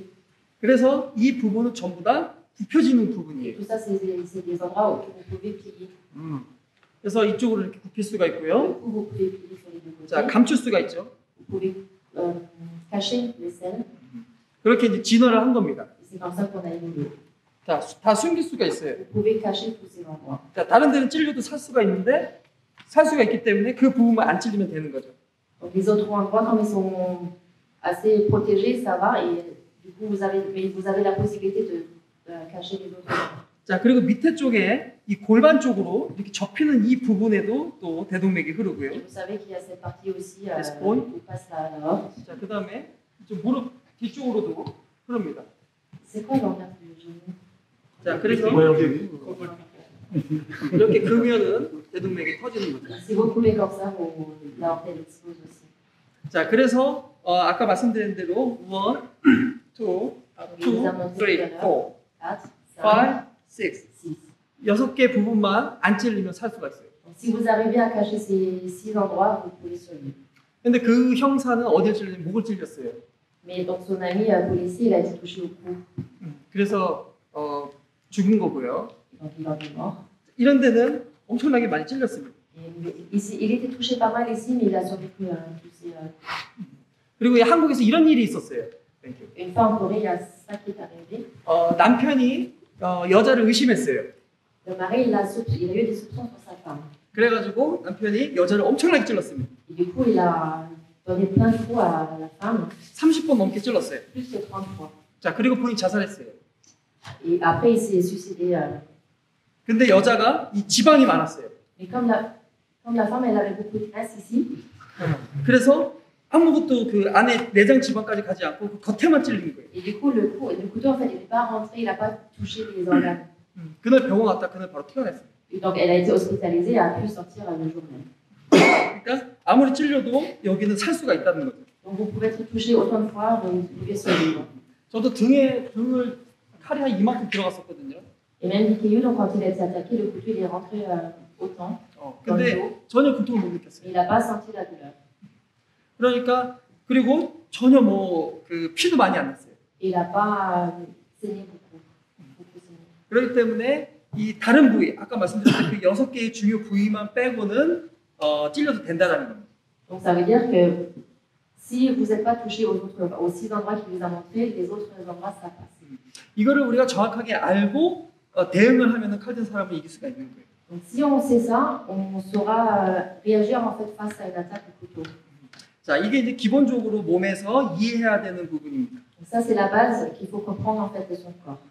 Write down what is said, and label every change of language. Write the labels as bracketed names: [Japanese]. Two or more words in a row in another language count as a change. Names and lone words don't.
[Korean] 그래서 이 부분은 전부 다 굽혀지는 부분이에요. [French] Tout ça, c'est des endroits où vous pouvez plier. [Korean] 그래서 이쪽으로 이렇게 굽힐 수가 [French] Le [Korean] 있고요. [French] cou, vous pouvez plier sur les deux côtés. [Korean] 자, 감출 수가 있죠. [French] Vous pouvez cacher les selles. [Korean] 그렇게 이제 진화를 한 겁니다. [French] Et c'est comme ça qu'on a évolué. [Korean] 자, 다 숨길 수가 있어요. [French] Vous pouvez cacher tous ces endroits. [Korean] 자, 다른 데는 찔려도 살 수가 있는데 살 수가 있기 때문에 그 부분만 안 찔리면 되는 거죠. [French] Donc les autres endroits, comme ils sont assez protégés, ça va. Et du coup, vous avez la possibilité de cacher les autres endroits. [Korean] 자, 그리고 밑에 쪽에 이 골반 쪽으로 이렇게 접히는 이 부분에도 또 대동맥이 흐르고요. [French] Et vous savez qu'il y a cette partie aussi L'espagne. où passe l'aorte. [Korean] 자, 그다음에 좀 무릎 뒤쪽으로도 흐릅니다. [French] C'est quoi l'organe du genou? [Korean] 자, 그래서 이렇게 그으면은 대동맥이 터지는 거죠. [French] Si vous coupez comme ça, l'aorte elle explose aussi. [Korean] 자, 그래서 아까 말씀드린 대로 1, 2, 3, 4, 5, 6, 6개 부분만 안 찔리면 살 수가 있어요. [French] Donc, si vous arrivez à cacher ces 6 endroits, vous pouvez survivre. [Korean] 근데 그 형사는 어디에 찔렸냐면 목을 찔렸어요. [French] Mais donc son ami policier, il a été touché au cou. [Korean] 그래서 죽은 거고요. [French] Donc il en est mort. [Korean] 이런 데는 엄청나게 많이 찔렸습니다. [French] Et ici, il était touché pas mal ici, mais il a survécu à tous ces. [Korean] 그리고 한국에서 이런 일이 있었어요. [English] Thank you. [French] Une fois en Corée, il y a ça qui est arrivé. [Korean] 남편이 여자를 의심했어요. [French] Le mari, il a eu des soupçons sur sa femme. [Korean] 그래가지고 남편이 여자를 엄청나게 찔렀습니다. [French] Et du coup, il a donné plein de coups à la femme, [Korean] 30번 넘게 찔렀어요. [French] plus que 30 fois. [Korean] 자, 그리고 본인이 자살했어요. [French] Et après, il s'est suicidé. [Korean] 근데 여자가 이 지방이 많았어요. [French] Mais comme la femme, elle avait beaucoup de graisse ici, [Korean] 그래서 아무것도 그 안에 내장 지방까지 가지 않고 그 겉에만 찔린 거예요. [French] et du coup, le couteau, en fait, il n'est pas rentré, il n'a pas touché les organes. [Korean] 그날 병원 갔다 그날 바로 퇴원했어요. [French] Et donc, elle a été hospitalisée et a pu sortir le jour même. [Korean] 그러니까 아무리 찔려도 여기는 살 수가 있다는 거죠. [French] Donc, vous pouvez être touché autant de fois, vous pouvez survivre. [Korean] 저도 등을 칼이 한 이만큼 들어갔었거든요. [French] Et même Nikkeyu, donc quand il a été attaqué, le couteau il est rentré autant dans le dos, [Korean] 근데 전혀 고통을 못 [French] mais [Korean] 느꼈어요. [French] il n'a pas senti la douleur. [Korean] 그러니까 그리고 전혀 뭐 그 피도 많이 안 났어요. [French] Et il n'a pas saigné beaucoup. Saigné. [Korean] 그렇기 때문에 이 다른 부위, 아까 말씀드렸던 그 6개의 중요 부위만 빼고는 찔려도 된다는 겁니다. [French] Donc ça veut dire que si vous n'êtes pas touché aux 6 endroits qu'il vous a montré, les autres endroits ça passe. [Korean] 이거를 우리가 정확하게 알고 대응을 하면은 칼든 사람을 이길 수가 있는 거예요. [French] Donc si on sait ça, on saura réagir en fait face à une attaque au couteau. [Korean] 자, 이게 이제 기본적으로 몸에서 이해해야 되는 부분입니다. [French] Donc ça c'est la base qu'il faut comprendre en fait de son corps.